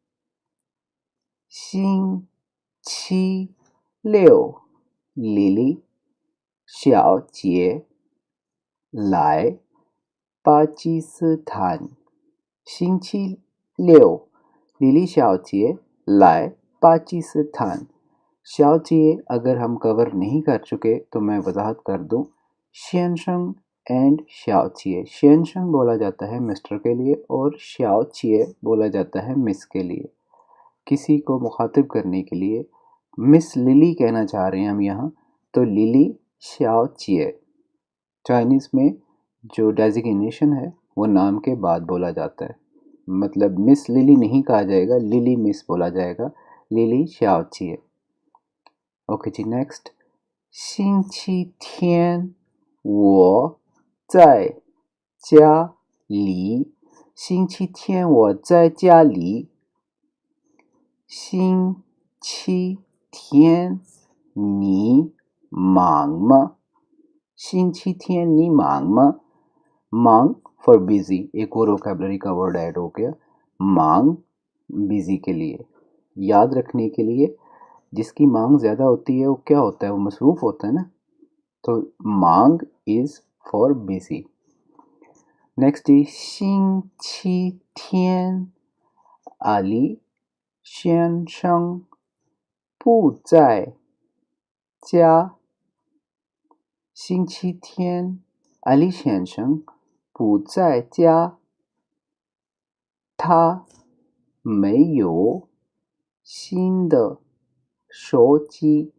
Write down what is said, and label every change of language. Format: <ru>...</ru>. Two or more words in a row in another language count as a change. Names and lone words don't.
<zh>星期六，莉莉小姐来巴基斯坦。星期六，莉莉小姐来巴基斯坦।</zh> <ur>شاؤچے اگر ہم کور نہیں کر چکے تو میں وضاحت کر دوں.</ur> <zh>शेनशंग एंड शाओचिए।</zh> <ur>شین شنگ بولا جاتا ہے مسٹر کے لیے اور شاؤچیے بولا جاتا ہے مس کے لیے. کسی کو مخاطب کرنے کے لیے مس لِلی کہنا چاہ رہے ہیں ہم یہاں، تو لِلی شاؤچیے. چائنیز میں جو ڈیزگنیشن ہے وہ نام کے بعد بولا جاتا ہے، مطلب مس لِلی نہیں کہا جائے گا، لِلی مس بولا جائے گا. لِلی شاؤچیے۔ اوکے جی، نیکسٹ.</ur> <zh>星期天我在家里。星期天我在家里。星期天你忙吗？星期天你忙吗？</zh> <ur>मांग</ur> <en>for busy,</en> <ur>ایک اور ووکیبلری کا ورڈ ایڈ ہو گیا. مانگ بزی کے لیے، یاد رکھنے کے لیے. جس کی مانگ زیادہ ہوتی ہے وہ کیا ہوتا ہے، وہ مصروف ہوتا ہے نا، تو مانگ</ur> <en>is for busy. next is</en> <zh>星期天阿里先生不在家。星期天阿里先生不在家，他没有新的手机。</zh>